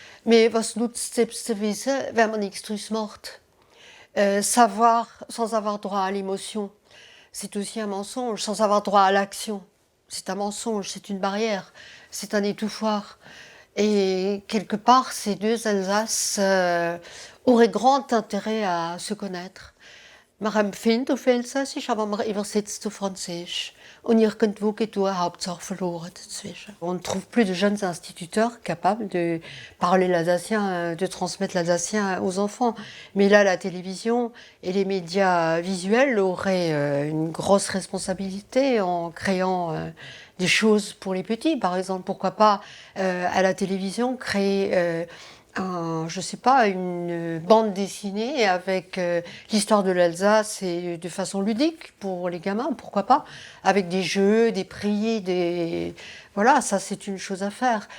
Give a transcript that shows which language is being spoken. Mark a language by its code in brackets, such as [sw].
[de] Mais was nutzt es zu wissen, wenn man nichts draus macht? [fr] Savoir sans avoir droit à l'émotion, c'est aussi un mensonge. Sans avoir droit à l'action, c'est un mensonge, c'est une barrière, c'est un étouffoir. Et quelque part, ces deux Alsaces auraient grand intérêt à se connaître. [de] Maar empfindt auf Elsassisch, aber man übersetzt auf Französisch. Und irgendwo geht die Hauptsache verloren dazwischen. [fr] On ne trouve plus de jeunes instituteurs capables de parler l'alsacien, de transmettre l'alsacien aux enfants. Mais là, la télévision et les médias visuels auraient une grosse responsabilité en créant des choses pour les petits. Par exemple, pourquoi pas à la télévision créer je sais pas, une bande dessinée avec l'histoire de l'Alsace et de façon ludique pour les gamins, pourquoi pas, avec des jeux, des prix, voilà, ça c'est une chose à faire.